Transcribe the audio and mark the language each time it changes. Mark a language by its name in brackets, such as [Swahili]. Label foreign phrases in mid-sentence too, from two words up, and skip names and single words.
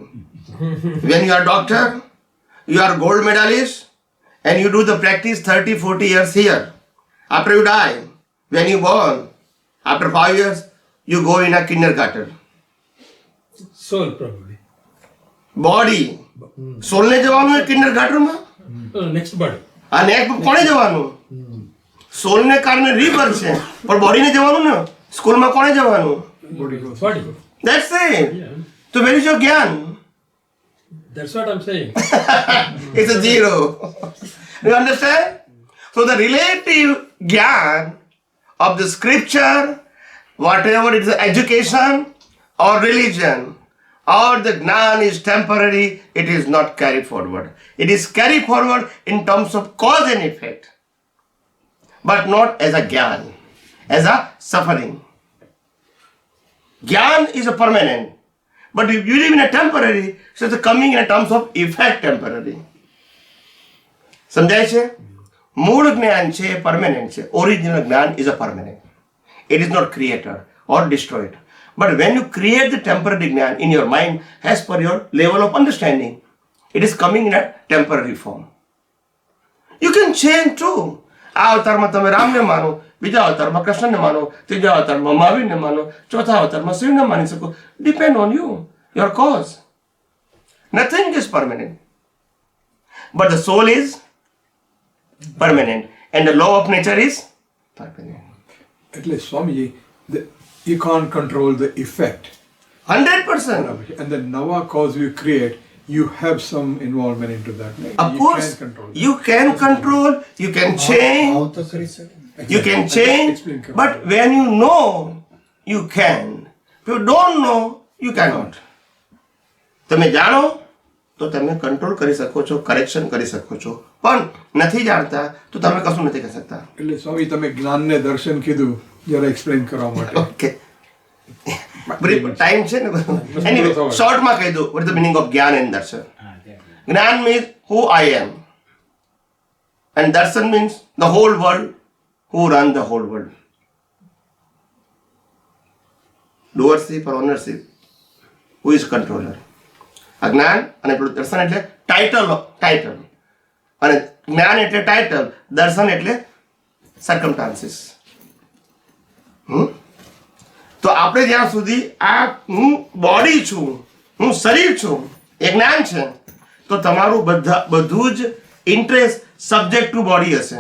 [English] When you are a doctor, you are gold medalist and you do the practice 30, 40 years here. After you die, when you born, after 5 years, you go in a kindergarten. Soul probably. [Gujarati] Body. Soul ને જવાનું હોય kindergarten માં? [English] Next body. [Gujarati] આ નેક્સ્ટ કોણે જવાનું? સોલ ને કારણે રિબર્થ છે, પણ બોડી ને જવાનું ને સ્કૂલમાં કોણે જવાનું? [English] Body. That's it. So where is your જ્ઞાન? That's what I'm saying. It's a zero. You understand? So the relative jnana of the scripture, whatever it is, education or religion, or the jnana is temporary, it is not carried forward. It is carried forward in terms of cause and effect, but not as a jnana, as a suffering. Jnana is a permanent, but if you live in a temporary, so it's coming in terms of effect temporary. [Gujarati] સમજાય છે? મૂળ જ્ઞાન છે પરમેનન્ટ છે. [English] ઓરિજિનલ જ્ઞાન is a permanent. It is not created or destroyed. But when you create the temporary jnana in your mind as per your level of understanding, it is coming in a temporary form. You can change too. [Gujarati] આ અવતારમાં તમે રામને માનો, બીજા અવતારમાં કૃષ્ણને માનો, ત્રીજા અવતારમાં મહાવીરને માનો, ચોથા અવતારમાં શિવને માની શકો. [English] Depend on you, your cause. Nothing is permanent. But the soul is permanent and the law of nature is permanent. [Gujarati] એટલે સ્વામીજી, [English] you can't control the effect. 100%. And the Nava cause you create, you have some involvement into that. Of you course, can control that. you can control, you can change, you can change, Explain. but when you know, you can. If you don't know, you cannot. [Gujarati] તમે જાણો તો તમે કંટ્રોલ કરી શકો છો, કરેક્શન કરી શકો છો, પણ નથી જાણતા તો તમે કશું નથી કરી શકતા. એટલે સ્વામી તમે જ્ઞાનને દર્શન કીધું, જરા એક્સપ્લેન કરવા માટે. ઓકે, ટાઈમ છે ને. એનીવે શોર્ટમાં કહી દઉં, [English] what is the meaning of જ્ઞાન and દર્શન? જ્ઞાન means who I am, and darshan means the whole world, who run the whole world. Doership or ownership, who is controller. [Gujarati] અજ્ઞાન અને પેલું દર્શન એટલે ટાઇટલ અને જ્ઞાન એટલે ટાઇટલ, દર્શન એટલે સર્કમસ્ટાન્સીસ. તો આપણે જ્યાં સુધી આ હું બોડી છું, હું શરીર છું, એ જ્ઞાન છે, તો તમારું બધું જ [English] interest subject to body [Gujarati] હશે.